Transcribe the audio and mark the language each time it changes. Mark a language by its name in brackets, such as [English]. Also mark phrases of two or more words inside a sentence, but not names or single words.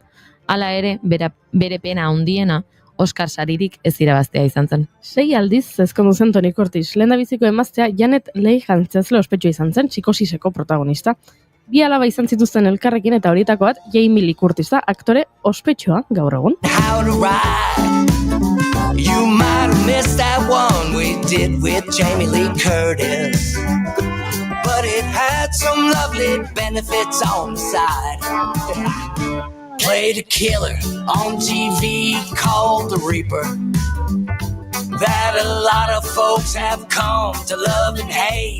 [Basque] Hala ere, bere pena handiena, Oscar saririk ez irabaztea izan zen. 6 aldiz ezkondu zen Tony Curtis. Lehendabiziko emaztea Janet Leigh antzezle ospetsua izan zen, Psikosiseko protagonista. 2 alaba izan zituzten elkarrekin eta horietako bat Jamie Lee Curtis da, aktore ospetsua gaur egun. [English] You might have missed that one we did with Jamie Lee Curtis, but it had some lovely benefits on the side. Played a killer on TV called The Reaper that a lot of folks have come to love and hate.